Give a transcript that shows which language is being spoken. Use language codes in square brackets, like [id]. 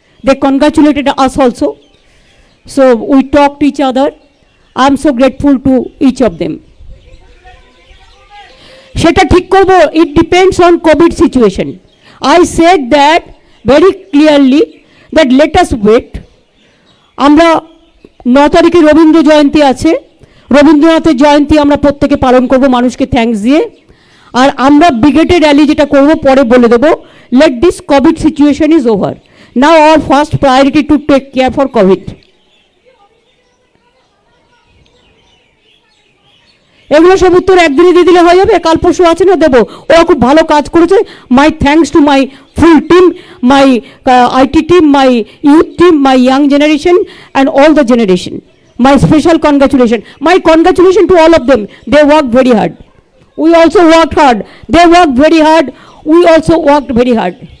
[en] They congratulated us also. So we talked to each other. I am so grateful to each of them. [bn] সেটা ঠিক করব, [en] it depends on COVID situation. I said that very clearly that let us wait. [bn] আমরা 9 তারিখে রবীন্দ্র জয়ন্তী আছে, রবীন্দ্রনাথের জয়ন্তী আমরা প্রত্যেকে পালন করব মানুষকে থ্যাঙ্কস দিয়ে। আর আমরা ব্রিগেডের র্যালি যেটা করব পরে বলে দেবো। [en] Let this COVID situation is over now. Our first priority to take care for COVID. [bn] এগুলো সব উত্তর একদিনে দিয়ে দিলে হয়ে যাবে, কাল পরশু আছে না দেবো। ওরা খুব ভালো কাজ করেছে। [en] My thanks to my full team, my IT team, my youth team, my young generation and all the generation. My special congratulations. My congratulations to all of them. They worked very hard. We also worked hard. They worked very hard. We also worked very hard.